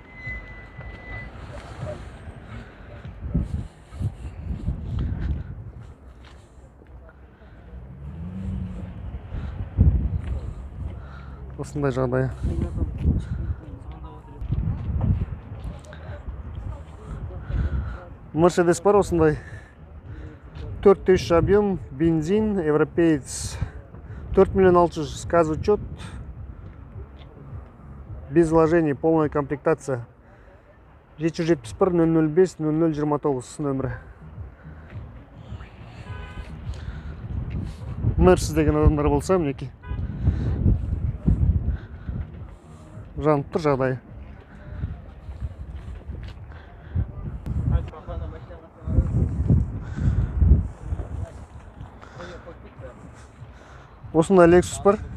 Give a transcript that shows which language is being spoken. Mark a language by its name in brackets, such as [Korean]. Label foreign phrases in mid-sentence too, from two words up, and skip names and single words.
[Kazakh] Осындай жағдайы. Мерседес бар осындай. [Russian] 4000 объем, бензин, европеец. 4 миллион 600, сказ учет. Без вложений, полная комплектация. [Kazakh] 771 005 0029 нөмірі. Мерсіз деген адамдар болса, мінеки. Жанып тұр жағдайы. Осында Lexus бар.